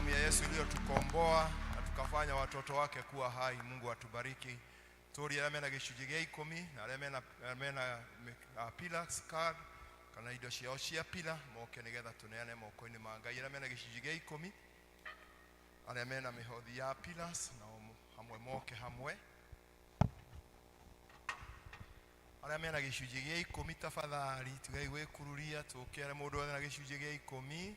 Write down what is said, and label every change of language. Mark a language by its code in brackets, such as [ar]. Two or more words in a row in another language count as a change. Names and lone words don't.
[sw] Yesu iliyotukomboa na tukafanya watoto wake kuwa hai. Mungu atubariki. [ki] Tori ya mena gicunjĩ gĩa 10 na arĩa mena [en] pillars card [ki] kana indo ciao cia pila moke nigetha tuneane moko-inĩ ma Ngai. Arĩa mena gĩcunjĩ gĩa 10 arĩa mena mĩhothi ya pillars na hamwe moke hamwe. Arĩa mena gĩcunjĩ gĩa 10 tafadhali tigai gwĩkururia tũkĩare mũndũ wothe na gĩcunjĩ gĩa 10.